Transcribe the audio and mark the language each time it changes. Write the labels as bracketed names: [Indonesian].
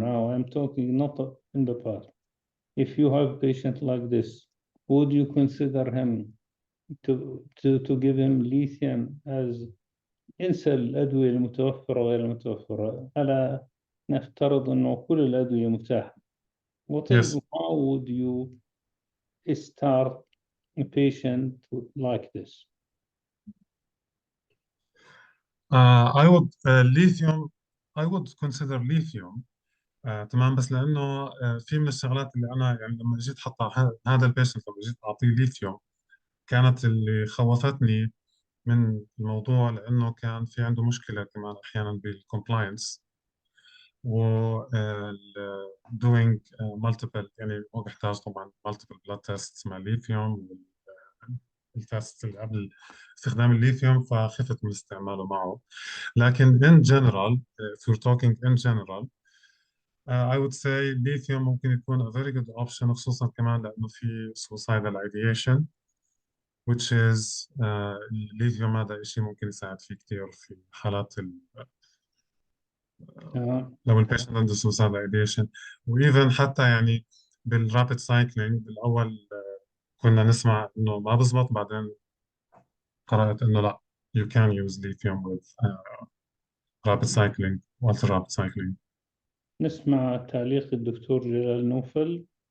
[English] Now I'm talking not in the past. If you have a patient like this, would you consider him to give him lithium as [Arabic] انسى الأدوية المتوفرة وغير المتوفرة، ألا نفترض أنه كل الأدوية متاحة. [English] Yes. وطيب how would you start a patient like this? I would lithium I would consider lithium [Arabic] تمام. بس لأنه في من الشغلات اللي أنا يعني لما جيت حتى هذا البيشنت لما جيت أعطيه ليثيوم كانت اللي خوفتني من الموضوع لأنه كان في عنده مشكلة كمان أحيانا بالكومبلاينس و [English] doing multiple [Arabic] يعني هو بيحتاج طبعا [English] multiple blood tests [Arabic] مع الليثيوم والتست اللي قبل استخدام الليثيوم، فخفت من استعماله معه. لكن [English] in general if we're talking in general [Arabic] I would say lithium ممكن يكون [English] a very good option [Arabic] خصوصا كمان لأنه في [English] suicidal ideation which is [Arabic] الليثيوم هذا شيء ممكن يساعد فيه كثير في حالات لو البيشنت عنده [English] suicidal ideation. [Arabic] وإيفن حتى يعني بالرابid سايكلينج بالأول كنا نسمع إنه ما بزبط، بعدين قرأت إنه لا [English] you can use lithium with rapid cycling [Arabic] ultra rapid cycling. نسمع تعليق الدكتور جلال نوفل.